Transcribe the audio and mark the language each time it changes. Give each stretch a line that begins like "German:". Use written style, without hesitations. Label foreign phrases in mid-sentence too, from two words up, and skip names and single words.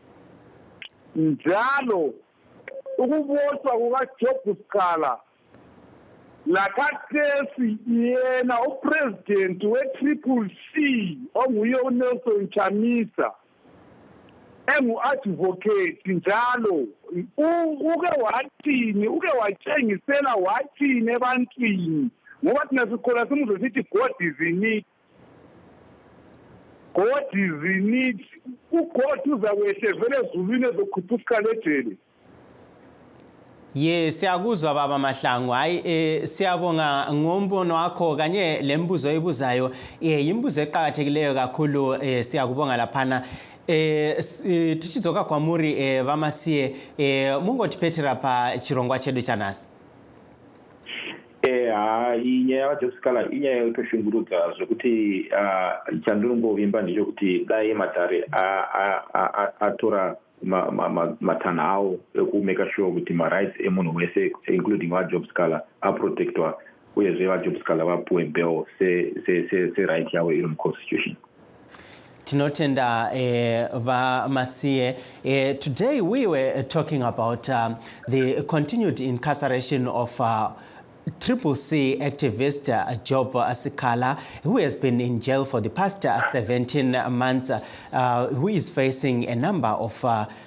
North Ndebele: Njalo ukuboshwa kukaJob Sikhala lakhathesi yena upresident we-CCC onguye uNelson Chamisa engu-advocate njalo uke watshengisela wathini ebantwini, ngoba thina sikhola simuzwe sithi
English: God is in it. God is in it.
North Ndebele: uGod uzakwehle vele ezulwini ezokhuphuka lejele. Siyakuzwa baba Mahlangu. Hayi siyabonga ngombono wakho kanye lembuzo oyibuzayo. Imbuzo eqhakathekileyo kakhulu. Siyakubonga laphana.
Shona: Tichidzoka kwamuri vamasiye mungotipetere pa chirongwa chedu chanasi. Inyaya yaJob Sikhala inyaya yokushungurudza zvokuti chandinongovimba ndechekuti dai Matare atora matana awo ekumeka sure kuti marights emunhu wese including vaJob Sikhala aprotectwa uyezve vaJob Sikhala vapuwe bail se-right yavo iri muconstitution. Tinotenda Vamasiye.
English: Today we were talking about the continued incarceration of CCC activist Job Sikhala, who has been in jail for the past 17 months, who is facing a number of